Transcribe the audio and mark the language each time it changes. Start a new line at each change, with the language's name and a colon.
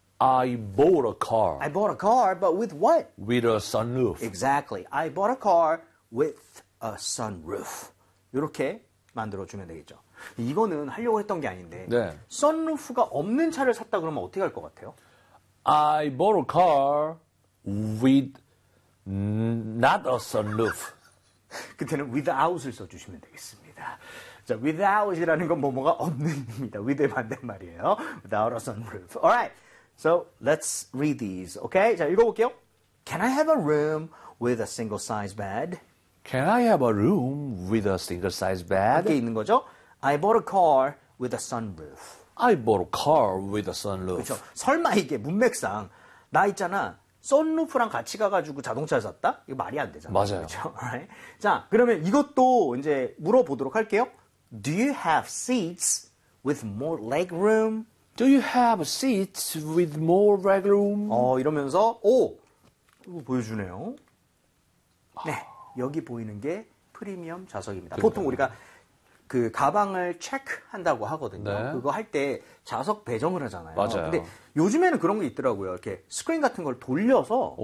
English: I bought a car. I bought a car, but with what? With a sunroof. Exactly. I bought a car with a sunroof.
Korean: 이렇게 만들어주면 되겠죠. 이거는 하려고 했던 게 아닌데 네. 선루프가 없는 차를 샀다 그러면 어떻게 할 것 같아요?
English: I bought a car with not a sunroof.
Korean: 그때는 without을 써주시면 되겠습니다. 자, without이라는 건 뭐뭐가 없는입니다. with의 반대말이에요.
English: Without a sunroof. Alright. So let's read these. Okay?
Korean: 자, 읽어볼게요.
English: Can I have a room with a single size bed? Can I have a room with a single size bed?
Korean: 이렇게 있는 거죠.
English: I bought a car with a sunroof. I bought a car with a sunroof.
Korean: 그렇죠. 설마 이게 문맥상 나 있잖아. 선루프랑 같이 가가지고 자동차를 샀다? 이거 말이 안 되잖아요. 맞아요. 그렇죠?
English: Right?
Korean: 자, 그러면 이것도 이제 물어보도록 할게요.
English: Do you have seats with more leg room? Do you have seats with more leg room?
Korean: 이러면서 오, 이거 보여주네요. 네, 여기 보이는 게 프리미엄 좌석입니다. 보통 우리가 그 가방을 체크한다고 하거든요. 네. 그거 할 때 좌석 배정을 하잖아요. 맞아요. 근데 요즘에는 그런 게 있더라고요. 이렇게 스크린 같은 걸 돌려서